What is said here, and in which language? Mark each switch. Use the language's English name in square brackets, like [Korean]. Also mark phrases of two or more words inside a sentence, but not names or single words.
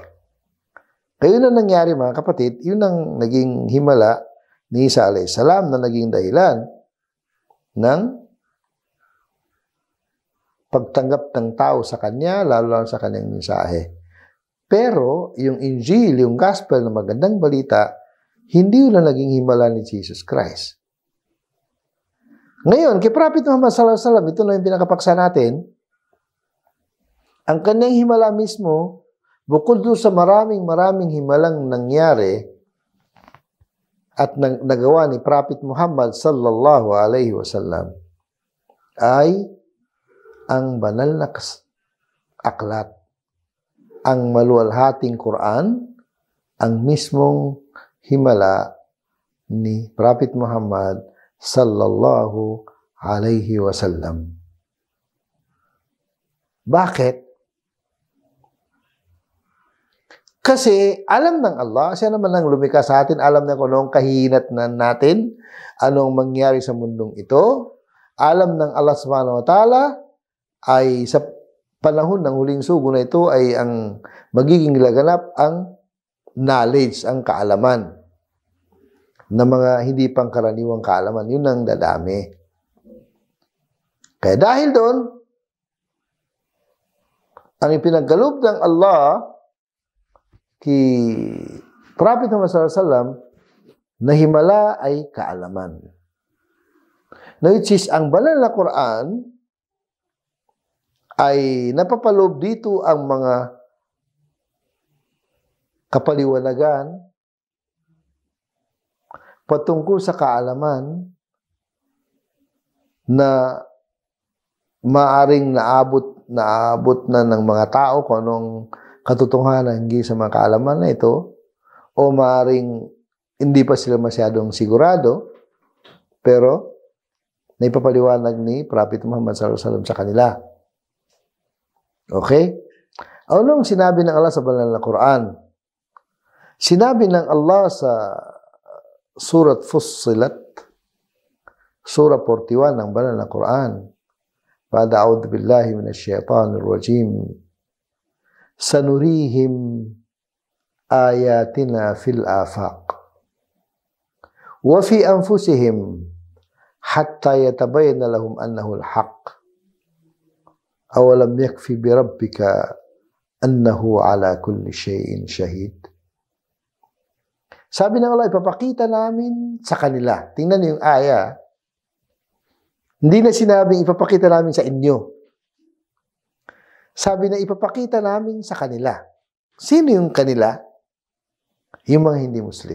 [Filipino] Kaya yun ang nangyari mga kapatid, yun ang naging himala ni Isa [Arabic] عليه السلام [Filipino] na naging dahilan ng pagtanggap ng tao sa kanya, lalo sa kanyang mensahe. Pero, yung Injil, yung Gospel na magandang balita, hindi yun ang naging himala ni Jesus Christ. Ngayon, kay Prophet Muhammad [Arabic] صلى الله عليه وسلم, [Filipino] ito na yung pinakapaksa natin, ang kanyang himala mismo, bukod doon sa maraming himalang nangyari at nagawa ni Prophet Muhammad [Arabic] صلى الله عليه وسلم, [Filipino] ay ang banal na aklat, ang maluwalhating Quran, ang mismong himala ni Prophet Muhammad [Arabic] صلى الله عليه وسلم. [Filipino] Bakit? Kasi alam ng Allah, siya naman ang lumikha sa atin, alam niya kung anong kahinatnan natin, anong mangyari sa mundong ito. Alam ng Allah [Arabic] سبحانه وتعالى [Filipino] ay sa panahon ng huling sugo na ito ay ang magiging laganap ang knowledge, ang kaalaman na mga hindi pangkaraniwang kaalaman. Yun ang dadami. Kaya dahil doon, ang ipinagkaloob ng Allah kay Prophet Muhammad [Arabic] صلى الله عليه وسلم [Filipino] na himala ay kaalaman. Na [English] which is, [Filipino] ang banal na Quran ay napapaloob dito ang mga kapaliwanagan patungkol sa kaalaman na maaring naabot na ng mga tao kung anong katotohanan hindi sa mga kaalaman na ito, o maaring hindi pa sila masyadong sigurado, pero naipapaliwanag ni Prophet Muhammad [Arabic] صلى الله عليه وسلم [Filipino] sa kanila. Okay? Anong sinabi ng Allah sa banal na Quran? Sinabi ng Allah sa Surat Fussilat, Surah 41 ng banal na Quran, [Arabic] بعد أعوذ بالله من الشيطان الرجيم, سنريهم آياتنا في الآفاق وفي أنفسهم حتى يتبين لهم أنه الحق. أولم يكف بربك أنه على كل شيء شهيد. [Filipino] Sabi ng Allah, ipapakita namin sa kanila. Tingnan niyo yung aya. Hindi na sinabing ipapakita namin sa inyo. Sabi na ipapakita namin sa kanila. Sino yung kanila? Yung mga hindi Muslim.